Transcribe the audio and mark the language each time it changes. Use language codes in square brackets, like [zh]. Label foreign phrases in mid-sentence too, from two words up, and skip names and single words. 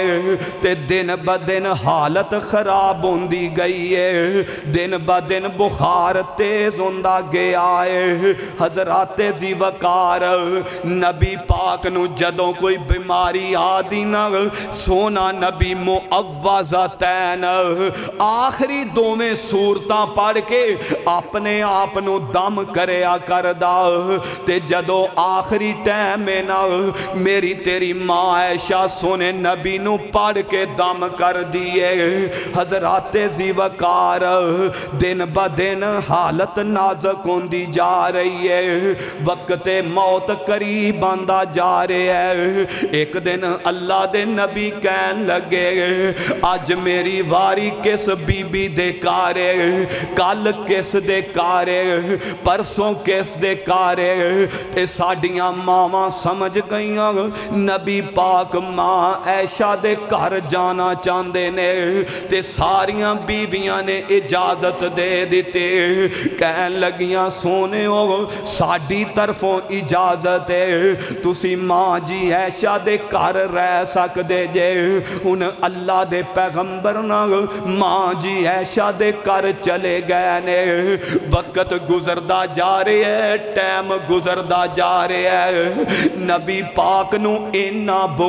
[pa] تے دن با دن حالت خراب ہوندی گئی ہے, دن با دن بخار تیز ہوندا گیا ہے. حضرات ذی وقار نبی پاک نو جدوں کوئی بیماری آدی نہ سونا نبی معوذتین آخری دوویں سورتاں پڑھ کے اپنے آپ نو دم کریا کردا تے جدوں آخری ٹائم میں نہ میری تیری ماں عائشہ سونے نبی نو پڑھ کے دم کر دیے۔ حضرات ذی وقار دن با دن حالت نازک ہوندی جا رہی ہے، وقت موت قریب آندا جا رہا ہے۔ ایک دن اللہ دے نبی کہن لگے اج میری واری کس بی بی دے کارے، کل کس دے کارے، پرسوں کس دے کارے، تے ساڈیاں ماواں سمجھ گئیاں نبی پاک ماں عائشہ دے گھر جانا چاندے نے، تے ساریاں بیویاں نے اجازت دے دیتے، کہن لگیاں سونے ہو ساڈی طرفوں اجازت ہے، تسی ماں جی عائشہ دے گھر رہ سکدے جے۔ ان اللہ دے پیغمبر نہ ماں جی عائشہ دے گھر چلے گئے نے، وقت گزردا جا رہے ہے، ٹائم گزردا جا رہے ہے، نبی پاک نو اینا